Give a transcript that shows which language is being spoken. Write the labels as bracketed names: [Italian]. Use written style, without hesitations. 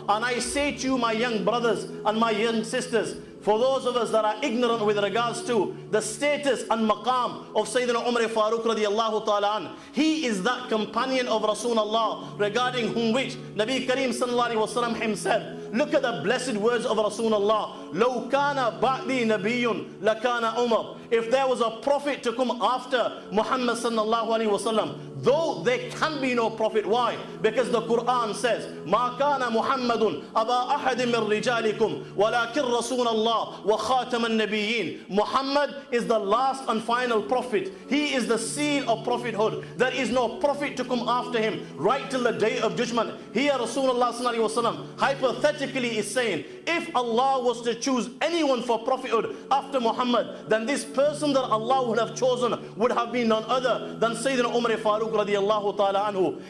[English] And I say to you, my young brothers and my young sisters, for those of us that are ignorant with regards to the status and maqam of Sayyidina Umar Farooq radiallahu ta'ala an, he is that companion of Rasulullah regarding whom which Nabi Kareem sallallahu alayhi wa sallam himself, look at the blessed words of Rasulullah, [Arabic] لَوْ كَانَ بَعْدِي نَبِيٌّ لَكَانَ [English] Umar. If there was a prophet to come after Muhammad sallallahu alayhi wa sallam, though there can be no prophet. Why? Because the Quran says, [Arabic] مَا كَانَ مُحَمَّدٌ أَبَا أَحَدٍ مِّن رِجَالِكُمْ وَلَكِنْ رَسُولَ اللَّهِ وَخَاتَمَ النَّبِيِّينَ. [English] Muhammad is the last and final prophet. He is the seal of prophethood. There is no prophet to come after him right till the day of judgment. Here Rasulullah sallallahu alaihi wasallam hypothetically is saying, if Allah was to choose anyone for prophethood after Muhammad, then this person that Allah would have chosen would have been none other than Sayyidina Umar Farooq radiallahu ta'ala anhu.